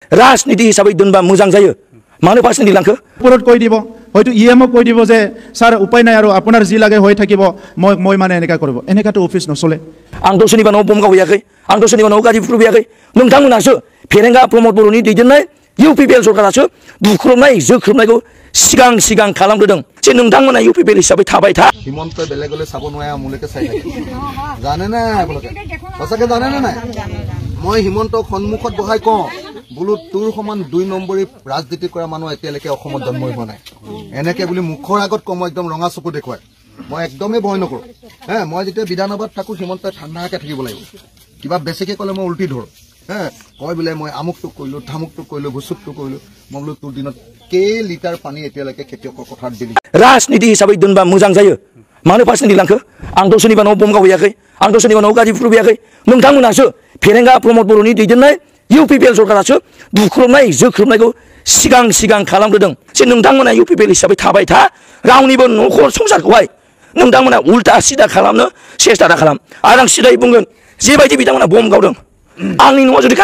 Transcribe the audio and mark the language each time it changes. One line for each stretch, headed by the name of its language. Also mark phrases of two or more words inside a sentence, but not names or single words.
Bodo: राजनीति हिसाबै दोनबा मोजां जायो मानो पार्सनेलि लांखो
Assamese: ওপৰত কৈ দিব হয়তো ইএমও কৈ দিব যে স্যার উপায় নাই আৰু আপোনাৰ যি লাগে হৈ থাকিব মই মানে এনেকা কৰিব এনেকাটো অফিস নচলে
Bodo: आंथ' सोरनिबा न'आव बम गावहैयाखै आंथ' सोरनिबा न'आव गारि बुख्रुबहैयाखै नोंथांमोनासो फेरेंगा प्रमद बर'नि दैदेननाय इउपिपिएल सरकारासो बुख्रुबनाय जोख्रुबनायखौ सिगां खालामग्रोदों जे नोंथांमोना इउपिपिएल हिसाबै थाबाय था
Assamese: হিমন্ত বেলেগলে চাব নোৱাৰে আমুলেকে চাই থাকে জানে না আপোনালোকে সঁচাকে জানে না নাই মই হিমন্তক সন্মুখত বহাই কওঁ বোলো তোৰ সমান 2 নম্বৰী ৰাজনীতি কৰা মানুহ এতিয়ালৈকে অসমত জন্ম হোৱা নাই এনেকে বুলি মুখৰ আগত কম একদম ৰঙা চকু দেখুৱায় মই একদমেই ভয় নকৰো মই যেতিয়া বিধানসভাত থাকো হিমন্ত ঠাণ্ডাকে থাকিব লাগিব কিবা বেছিকে ক'লে মই উল্টি ধৰো কয় বোলে মই আমুকটোক কৰিলো ধামুকটোক কৰিলো ঘুচুকটোক কৰিলো মই বোলো তোৰ দিনত কেই লিটাৰ পানী এতিয়ালৈকে খেতিয়কৰ কথাত দিলি
Bodo: राजनीति हिसाबै दोनबा मोजां जायो मानो पार्सनेलि लांखो आंथ' सोरनिबा न'आव बम गावहैयाखै आंथ' सोरनिबा न'आव गारि बुख्रुबहैयाखै नोंथांमोनासो फेरेंगा प्रमद बर'नि दैदेननाय इउपिपिएल सरकारासो बुख्रुबनाय जोख्रुबनायखौ सिगां खालामग्रोदों जे नोंथांमोना इउपिपिएल हिसाबै थाबाय था रावनिबो न'खर संसारखौहाय नोंथांमोना उल्टा सिदा खालामनो सेस्था दा खालाम आरो आं सिदायै बुंगोन जेबायदि बिथांमोना बम गावदों आंनि न'आव जुदि